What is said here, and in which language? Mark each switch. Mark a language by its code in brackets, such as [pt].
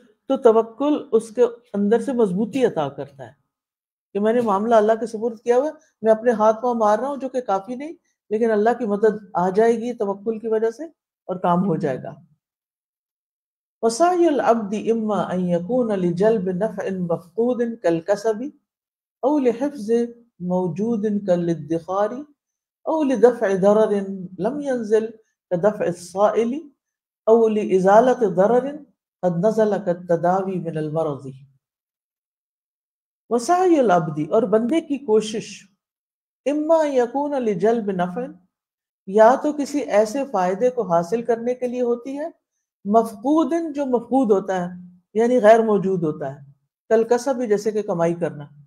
[ur] تو توکل اس کے اندر سے مضبوطی عطا کرتا ہے کہ میں نے معاملہ اللہ کے سپرد کیا ہوا، میں اپنے ہاتھ پاؤں مار رہا ہوں جو کہ کافی نہیں، لیکن اللہ کی مدد آ جائے گی توکل کی وجہ سے اور کام ہو جائے گا. [ar] وسعی العبد اما ان يكون لجلب نفع مفقود كالكسب او لحفظ موجود كالادخار او لدفع ضرر لم ينزل كدفع الصائل او لازالة ضرر قد نزل كالتداوي من المرض. وسعی العبد، [ur] اور بندے کی کوشش، [ar] اما یکون لجلب نفع، [ur] یا تو کسی ایسے فائدے کو حاصل کرنے کے لیے ہوتی ہے، مفقود جو مفقود ہوتا ہے یعنی غیر موجود ہوتا ہے، کالکسب جیسے کہ کمائی کرنا،